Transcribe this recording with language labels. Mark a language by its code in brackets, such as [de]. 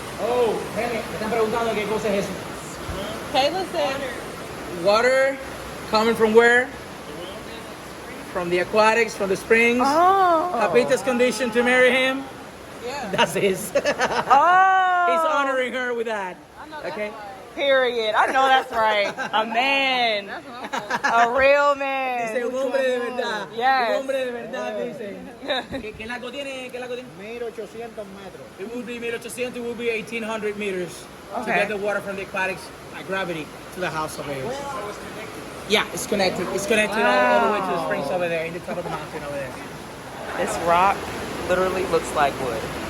[es] Oh, me están preguntando qué cosa es eso. [en] Kayla said Water coming from where? From the aquatics, from the springs. Oh. Papita's condition to marry him. yeah. That's his. He's Oh. honoring her with that. Okay. Period. I know that's right. A man. A real man. [es] Dice un hombre de verdad. [en] Yes. [es] Un hombre de verdad, dice. ¿Qué largo tiene? ¿Qué largo tiene? 1800 metros. [en] It would be 1800, it would be 1800 meters to Okay. get the water from the aquatics by gravity to the house over here. Yeah, it's connected. It's connected all the way to the springs over there, in the top of the mountain over there. This rock literally looks like wood.